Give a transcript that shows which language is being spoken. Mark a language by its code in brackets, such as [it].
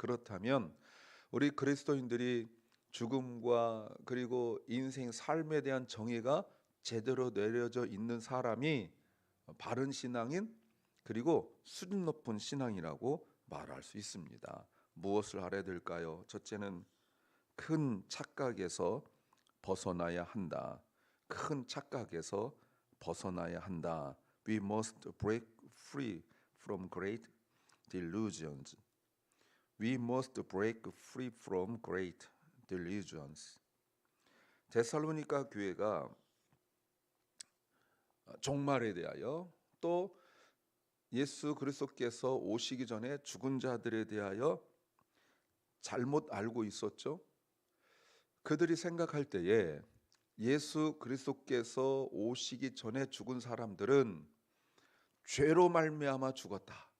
[ko] 그렇다면 우리 그리스도인들이 죽음과 그리고 인생 삶에 대한 정의가 제대로 내려져 있는 사람이 바른 신앙인, 그리고 수준 높은 신앙이라고 말할 수 있습니다. 무엇을 알아야 될까요? 첫째는 큰 착각에서 벗어나야 한다. 큰 착각에서 벗어나야 한다. [en] We must break free from great delusions. We must break free from great delusions. [ko] 데살로니가 교회가 종말에 대하여 또 예수 그리스도께서 오시기 전에 죽은 자들에 대하여 잘못 알고 있었죠. 그들이 생각할 때에 예수 그리스도께서 오시기 전에 죽은 사람들은 죄로 말미암아 죽었다.